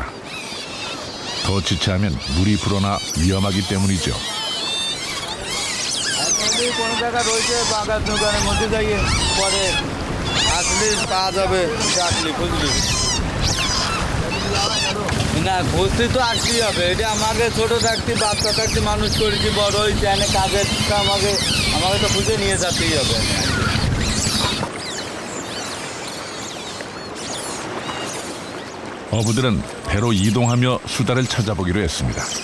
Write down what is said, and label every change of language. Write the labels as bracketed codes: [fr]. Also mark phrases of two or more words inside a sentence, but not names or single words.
[ko] 더 지체하면 물이 불어나 위험하기 때문이죠. [bn] কোন জায়গা রয়েছে বাগান দোকানের মধ্যে যাইয়ে পরে আসলে পাওয়া যাবে চাকরি খুঁজলি না খুঁজতে তো আসতেই হবে। এটা আমাকে ছোট থাকতে বাচ্চা থাকতে মানুষ করেছি বড় হয়েছে এনে কাজের আমাকে তো খুঁজে নিয়ে যেতেই হবে। [ko] 어부들은 배로 이동하며 수달을 찾아보기로 했습니다.